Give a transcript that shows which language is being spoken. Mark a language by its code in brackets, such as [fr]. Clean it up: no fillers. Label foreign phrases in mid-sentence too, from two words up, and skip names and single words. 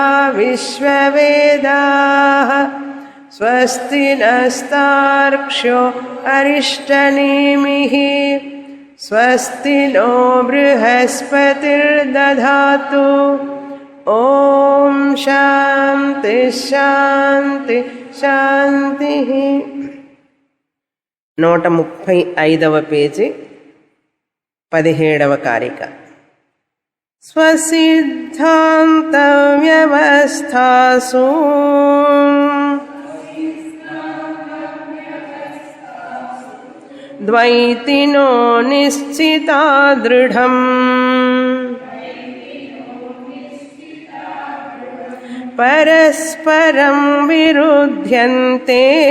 [sa] विश्ववेदाः स्वस्ति नस्तार्क्ष्यो अरिष्टनेमिः स्वस्ति नो बृहस्पतिर्दधातु ॐ शान्ति शान्ति शान्तिः [te] 135వ పేజీ 17వ కారిక [sa] స్వసిద్ధాంత వ్యవస్థాసు ద్వైతినో నిశ్చితా దృఢం పరస్పరం విరుధ్యంతే